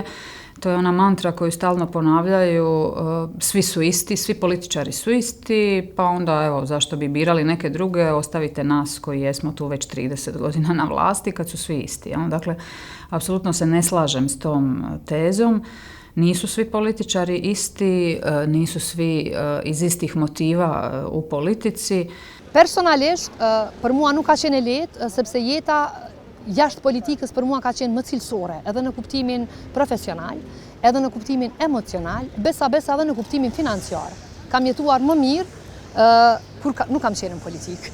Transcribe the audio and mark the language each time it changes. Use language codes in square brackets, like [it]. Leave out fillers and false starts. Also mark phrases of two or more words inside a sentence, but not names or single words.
[sr] To je ona mantra koju stalno ponavljaju, svi su isti, svi političari su isti, pa onda evo zašto bi birali neke druge, ostavite nas koji jesmo tu već 30 godina na vlasti kad su svi isti. Dakle, apsolutno se ne slažem s tom tezom. Nisu svi političari isti, nisu svi iz istih motiva u politici. [sq] Personalisht, për mua nuk ka qenë lehtë, sepse jeta jashtë politikës për mua ka qenë më cilësore, edhe në kuptimin profesional, edhe në kuptimin emocional, besa edhe në kuptimin financiar. Kam jetuar më mirë kur nuk kam qenë në politikë.